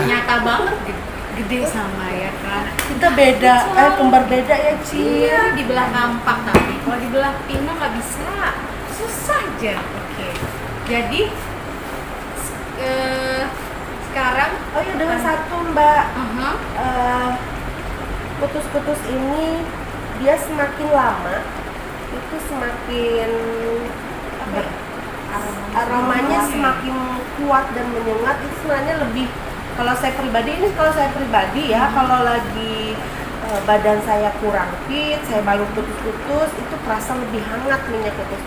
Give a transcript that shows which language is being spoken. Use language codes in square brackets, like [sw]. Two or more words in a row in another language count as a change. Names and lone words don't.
[id] nyata banget gede sama ya kan. Kita beda, kembar beda ya Ci. Iya, di belah Kampak tapi kalau di belah Pinang nggak bisa, susah aja. Oke, jadi sekarang Oh ya dengan satu Mbak, aha, kutus-kutus ini dia semakin lama itu semakin apa ya, aromanya semakin kuat dan menyengat. Itu sebenarnya lebih, kalau saya pribadi ya, kalau lagi badan saya kurang fit, saya baru kutus-kutus, itu terasa lebih hangat minyak kutusnya.